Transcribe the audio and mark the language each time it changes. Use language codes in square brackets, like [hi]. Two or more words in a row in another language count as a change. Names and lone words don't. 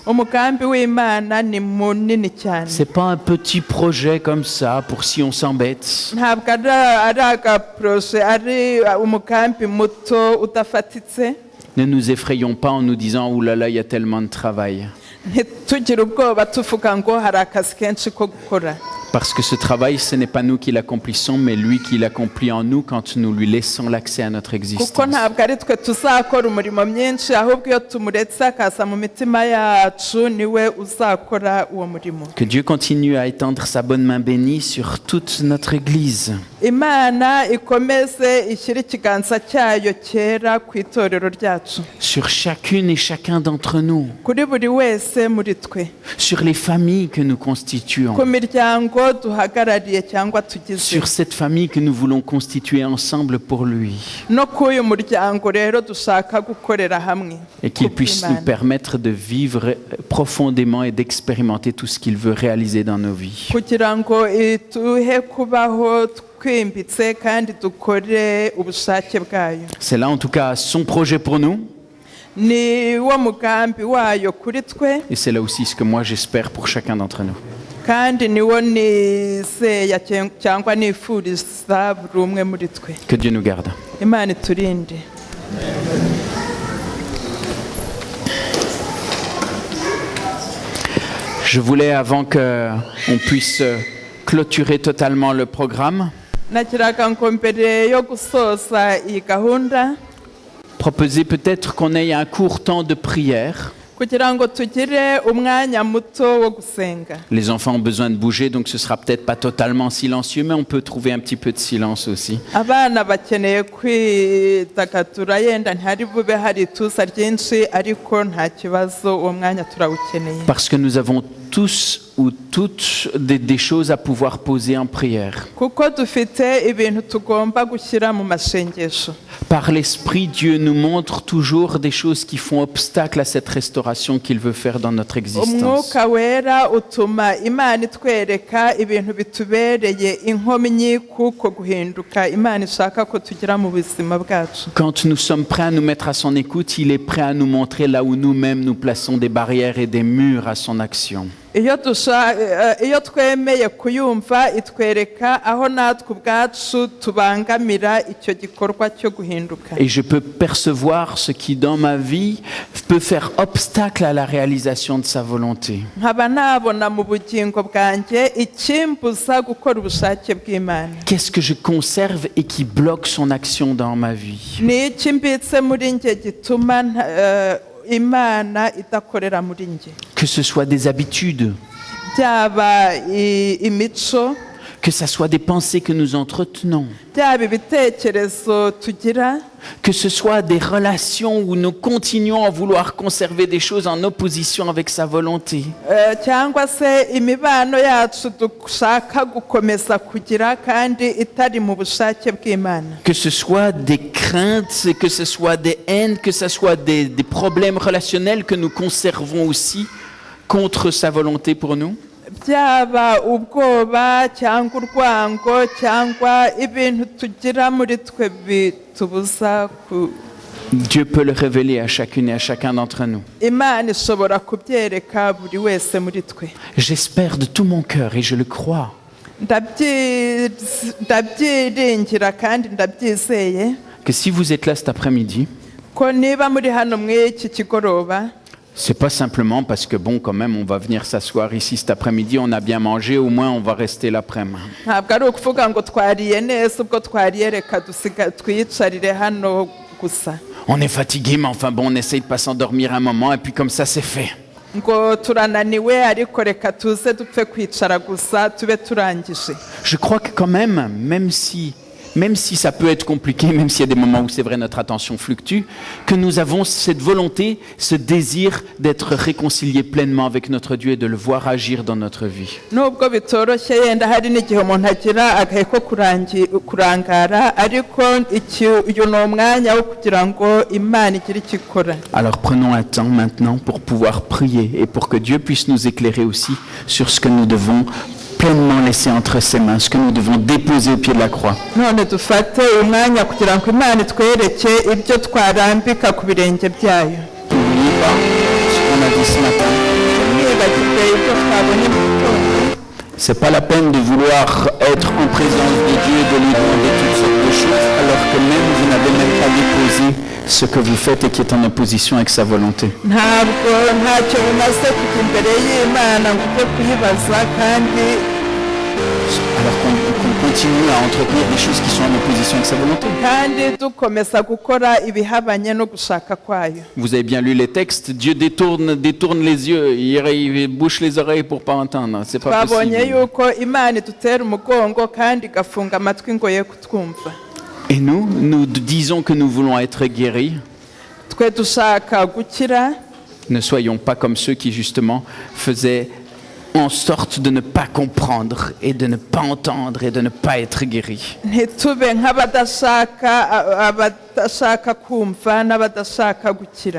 [rw] Umugambi w'Imana ni munini cyane. [fr] C'est pas un petit projet comme ça pour si on s'embête. [rw] Ntabwo ari agaproje ari umugambi muto udafatitse. [fr] Ne nous effrayons pas en nous disant « Ouh là là, il y a tellement de travail ». [rw] Ntitugire ubwoba tuvuga ngo hari akazi kenshi ko gukora. [fr] Parce que ce travail, ce n'est pas nous qui l'accomplissons, mais lui qui l'accomplit en nous quand nous lui laissons l'accès à notre existence. [rw] Kuko ntabwo ari twe tuzakora umurimo myinshi ahubwo iyo tumuretse akaza mu mitima yacu niwe uzakora uwo murimo. [fr] Que Dieu continue à étendre sa bonne main bénie sur toute notre Église. [rw] Imana ikomeze ishyire ikiganza cyayo cyera ku itorero ryacu. [fr] Sur chacune et chacun d'entre nous. [rw] Kuri buri wese muri twe. [fr] Sur les familles que nous constituons. [rw] Ku miryango duhagarariye cyangwa tugize. [fr] Sur cette famille que nous voulons constituer ensemble pour lui. [rw] No k'uyu muryango rero dushaka gukorera hamwe. [fr] Et qu'il puisse nous permettre de vivre profondément et d'expérimenter tout ce qu'il veut réaliser dans nos vies. [rw] Kugira ngo ituhe kubaho twimbitse kandi dukore ubushake bwayo. [fr] C'est là en tout cas son projet pour nous. [rw] Ni wo mugambi wayo kuri twe. [fr] Et c'est là aussi ce que moi j'espère pour chacun d'entre nous. [rw] Kandi niwo nizeya cyangwa nifuriza buri umwe muri twe. [fr] Que Dieu nous garde. [rw] Imana iturinde. [fr] Je voulais, avant qu'on puisse clôturer totalement le programme, [rw] Nakiraga ngo mbere yo gusoza iyi gahunda [fr] proposer peut-être qu'on ait un court temps de prière. [rw] kugira ngo tugire umwanya muto wo gusenga. [fr] Les enfants ont besoin de bouger, donc ce sera peut-être pas totalement silencieux, mais on peut trouver un petit peu de silence aussi. [rw] Abana bakeneye kwidagadura yenda ntihari bube hari ituza ryinshi ariko nta kibazo uwo mwanya turawukeneye. [fr] Parce que nous avons tous ou toutes des choses à pouvoir poser en prière. [rw] Kuko dufite ibintu tugomba gushyira mu masengesho. [fr] Par l'Esprit, Dieu nous montre toujours des choses qui font obstacle à cette restauration qu'il veut faire dans notre existence. [rw] Umwuka wera utuma Imana itwereka ibintu bitubereye inkomyi kuko guhinduka Imana ishaka ko tugira mu buzima bwacu. [fr] Quand nous sommes prêts à nous mettre à son écoute, il est prêt à nous montrer là où nous-mêmes nous plaçons des barrières et des murs à son action. [rw] Iyo twemeye kuyumva itwereka aho natwe ubwacu tubangamira icyo gikorwa cyo guhinduka. [fr] Et je peux percevoir ce qui dans ma vie peut faire obstacle à la réalisation de sa volonté. [rw] Nkaba nabona mu bugingo bwanjye ikimbuza gukora ubushake bw'Imana. [fr] Qu'est-ce que je conserve et qui bloque son action dans ma vie? [rw] Ni iki mbitse muri njye gituma Imana idakorera muri njye. [fr] Que ce soit des habitudes, [rw] Byaba imico, [fr] que ce soit des pensées que nous entretenons, [rw] byaba ibitekerezo tugira, [fr] que ce soit des relations où nous continuons à vouloir conserver des choses en opposition avec sa volonté, [rw] cyangwa se imibano yacu dushaka gukomeza kugira kandi itari mu bushake bw'Imana. [fr] que ce soit des craintes, que ce soit des haines, que ce soit des problèmes relationnels que nous conservons aussi contre sa volonté pour nous. [rw] Byaba ubwoba cyangwa urwango cyangwa ibintu tugira muri twe bitubuza ku [fr] Dieu peut le révéler à chacune et à chacun d'entre nous. [rw] Imana ishobora kubyereka buri wese muri twe. [fr] J'espère de tout mon cœur et je le crois [rw] ndabyiringira kandi ndabyizeye [fr] que si vous êtes là cet après-midi, [rw] ko niba muri hano mw'iki kigoroba, [fr] c'est pas simplement parce que bon, quand même, on va venir s'asseoir ici cet après-midi, on a bien mangé, au moins on va rester l'après-midi. [rw] ntabwo ari ukuvuga ngo twariye neza ubwo twariye reka twiyicarire hano gusa, [fr] On est fatigué, mais enfin bon, on essaye de pas s'endormir un moment et puis comme ça c'est fait. [rw] ngo turananiwe ariko reka tuze dupfe kwicara gusa tube turangije. [fr] Je crois que quand même si ça peut être compliqué, même s'il y a des moments où c'est vrai notre attention fluctue, que nous avons cette volonté, ce désir d'être réconciliés pleinement avec notre Dieu et de le voir agir dans notre vie. [rw] Nubwo bitoroshye yenda hari n'igihe umuntu agira agahe ko kurangara, ariko uyu ni umwanya wo kugira ngo Imana igire icyo ikora. [fr] Alors prenons un temps maintenant pour pouvoir prier et pour que Dieu puisse nous éclairer aussi sur ce que nous devons pleinement laisser entre ses mains, ce que nous devons déposer au pied de la croix. [rw] None dufate umwanya kugira ngo Imana itwereke ibyo twarambika ku birenge byayo. [fr] N'oubliez pas ce qu'on a dit ce matin. [rw] Ntibagirwe ibyo twabonye mu gitondo. [fr] C'est pas la peine de vouloir être en présence de Dieu et de lui demander toutes sortes de choses alors que même vous n'avez même pas déposé ce que vous faites et qui est en opposition avec sa volonté. [rw] Ntabwo ntacyo bimaze kujya imbere y'Imana ngo ujye kuyibaza kandi [fr] Alors qu'on continue à entretenir des choses qui sont en opposition avec sa volonté. [rw] dukomeza gukora ibihabanye no gushaka kwayo. [fr] Vous avez bien lu les textes, Dieu détourne les yeux, il bouche les oreilles pour pas entendre. C'est pas [rw] Twabonye [fr] possible. [rw] yuko Imana idutera umugongo kandi igafunga amatwi ngo ye kutwumva. [fr] Et nous disons que nous voulons être guéris. [rw] Twe dushaka gukira, [fr] Ne soyons pas comme ceux qui justement faisaient en sorte de ne pas comprendre et de ne pas entendre et de ne pas être guéris. [rw] ntitube nk'abadashaka kumva n'abadashaka gukira.